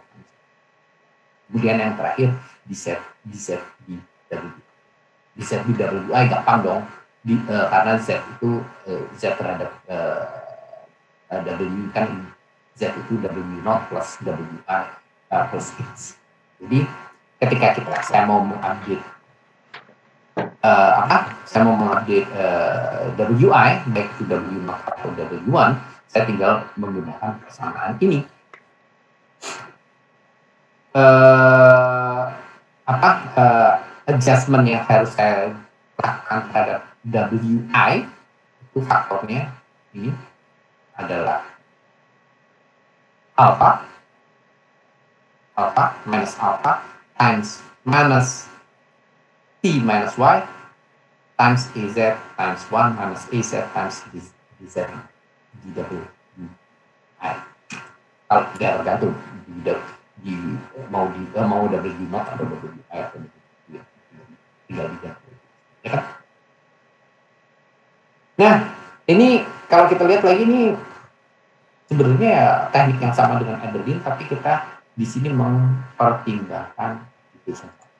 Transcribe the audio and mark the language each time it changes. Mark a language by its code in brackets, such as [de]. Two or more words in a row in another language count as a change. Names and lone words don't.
[id] Kemudian yang terakhir dz dwi gampang dong, karena z itu z terhadap w kan, z itu [en] w naught plus wi plus x. [id] Jadi ketika saya mau mengupdate wi [en] back to w naught [id] atau w1, saya tinggal menggunakan persamaan ini. Adjustment yang harus saya lakukan terhadap wi itu faktornya ini adalah [en] alpha times minus t minus y times az times 1 minus az times dz dwi. [id] Kalau tidak tergantung mau w naught atau wi atau tinggal digantung, ya kan? Nah, ini kalau kita lihat lagi ini sebenarnya ya teknik yang sama dengan Adelin, tapi kita di sini mempertimbangkan diffusion.